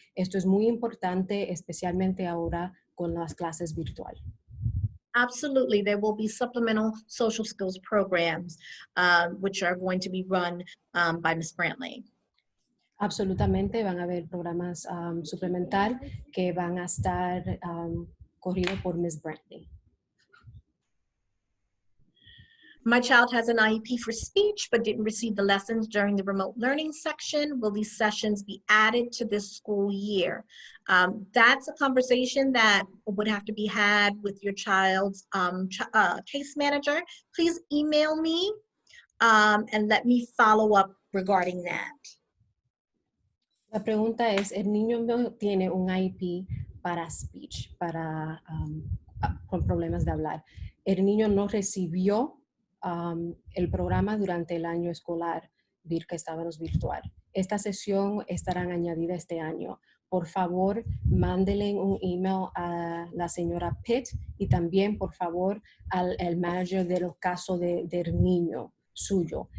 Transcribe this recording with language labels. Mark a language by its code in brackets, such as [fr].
[es] Esto es muy importante, especialmente ahora con las clases virtuales. [en] Absolutely, there will be supplemental social skills programs, which are going to be run by Ms. Brantley. [es] Absolutamente, van a haber programas suplementar que van a estar corridos por Ms. Brantley. [en] My child has an IEP for speech, but didn't receive the lessons during the remote learning section. Will these sessions be added to this school year? That's a conversation that would have to be had with your child's case manager. Please email me and let me follow up regarding that. [es] La pregunta es, el niño no tiene un IEP para speech, con problemas de hablar. El niño no recibió el programa durante el año escolar que estábamos virtual. Esta sesión estarán añadida este año. Por favor, mándele un email a la señora Pitt y también, por favor, al manager de los casos del niño suyo.